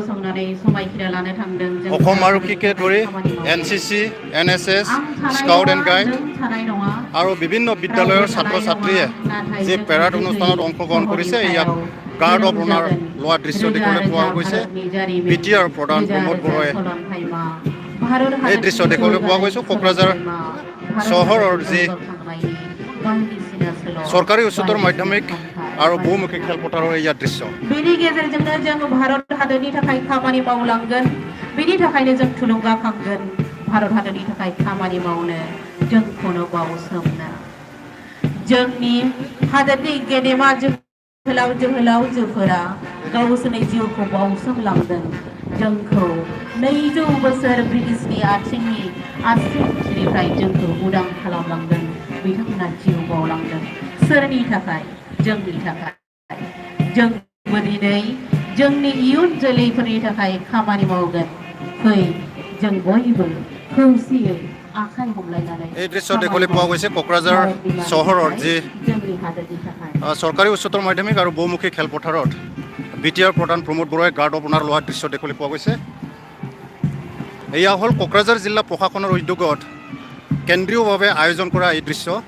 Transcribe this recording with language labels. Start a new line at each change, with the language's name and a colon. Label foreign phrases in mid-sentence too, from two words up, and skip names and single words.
Assamese: অসম আৰক্ষীকে ধৰি NCC, NSS,
English: scout and guide
Assamese: আৰু বিভিন্ন বিদ্যালয়ৰ ছাত্ৰ ছাত্ৰীয়ে যি পেৰাড অনুষ্ঠানত অংশগ্ৰহণ কৰিছে ইয়াত
English: guard of honour
Assamese: লোৱা দৃশ্য দেখিবলৈ পোৱা গৈছে। বিটিআৰ প্ৰধান প্ৰমোদ বড়োৱে এই দৃশ্য দেখিবলৈ পোৱা গৈছে। কোকৰাঝাৰ চহৰৰ যি চৰকাৰী উচ্চতৰ মাধ্যমিক আৰু বহুমুখী খেলপথাৰৰ ইয়াৰ দৃশ্য।
Bodo: बेनि गेजेरजोंनो जों भारत हादरनि थाखाय खामानि मावलांगोन। बेनि थाखायनो जों थुलुंगाखांगोन। भारत हादरनि थाखाय खामानि मावनो जोंखौनो बावसोमनो। जोंनि हादरनि गेदेमा जोहोलावजोफोरा गावसोरनि जिउखौ बावसोमलांदों। जोंखौ 200 बोसोर ब्रिटिशनि आथिंनिफ्राय जोंखौ उदां खालामलांदों। बिथांमोना जिउ बावलांदों। सोरनि थाखाय? जोंनि थाखाय। जोंबो दिनै जोंनि इयुन जोलैफोरनि थाखाय खामानि मावगोन। फै जों बयबो खौसेयै आखाइ हमलायनानै
Assamese: এই দৃশ্য দেখিবলৈ পোৱা গৈছে কোকৰাঝাৰ চহৰৰ যি চৰকাৰী উচ্চতৰ মাধ্যমিক আৰু বহুমুখী খেলপথাৰত বিটিআৰ প্ৰধান প্ৰমোদ বড়োৱে
English: guard of honour
Assamese: লোৱা দৃশ্য দেখিবলৈ পোৱা গৈছে। এয়া হ'ল কোকৰাঝাৰ জিলা প্ৰশাসনৰ উদ্যোগত কেন্দ্ৰীয়ভাৱে আয়োজন কৰা এই দৃশ্য।